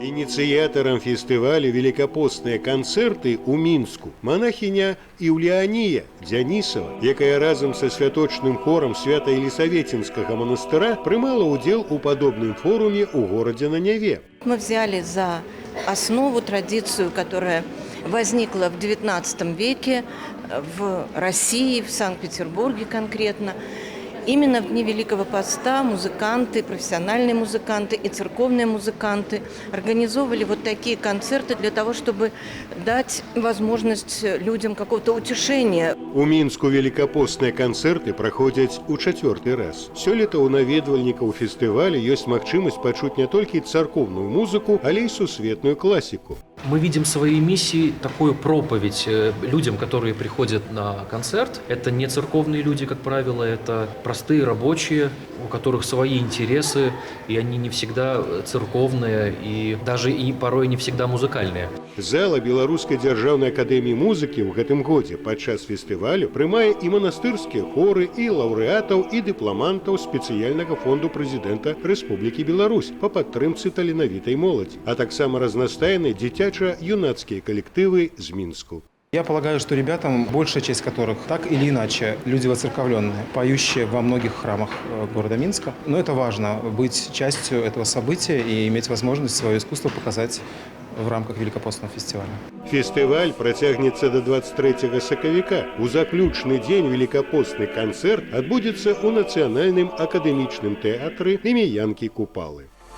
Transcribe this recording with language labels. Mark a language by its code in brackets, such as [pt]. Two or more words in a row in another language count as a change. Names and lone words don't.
[be] Ініцыятарам фестывалю великапостныя канцэрты ў Мінску манахіня Іўліанія Дзянісава, якая разам са святочным хорам Свята-Елисаветинскага монастыра прымала ўдзел у падобным форуме ў горадзе на Неве. [ru] Мы взяли за основу традицию, которая возникла в XIX веке в России, в Санкт-Петербурге конкретно. Именно в дни Великого Поста музыканты, профессиональные музыканты и церковные музыканты организовывали вот такие концерты для того, чтобы дать возможность людям какого-то утешения. [be] У Мінску великапостныя канцэрты праходзяць у 4-й раз. Сёлета ў наведвальнікаў фестывалю ёсць магчымасць пачуць не толькі царковную музыку, але і сусветную класіку. [ru] Мы видим своей миссией такую проповедь людям, которые приходят на концерт. Это не церковные люди, как правило, это простые рабочие, у которых свои интересы, и они не всегда церковные, и даже и порой не всегда музыкальные. [be] Зала Беларускай дзяржаўнай акадэміі музыкі ў гэтым годзе падчас фестывалю прымае і манастырскія хоры, і лаўрэатаў, і дыпламантаў спецыяльнага фонду прэзідэнта Рэспублікі Беларусь па падтрымцы таленавітай моладзі, а таксама разнастайныя дзіцяча-юнацкія коллективы з Минску. [ru] Я полагаю, что ребятам, большая часть которых так или иначе люди воцерковленные, поющие во многих храмах города Минска. Но это важно, быть частью этого события и иметь возможность свое искусство показать в рамках Великопостного фестиваля. [be] Фестываль працягнецца до 23 сакавіка. У заключны дзень великапостны канцэрт адбудзецца ў Нацыянальным акадэмічным тэатры імя Янкі Купалы.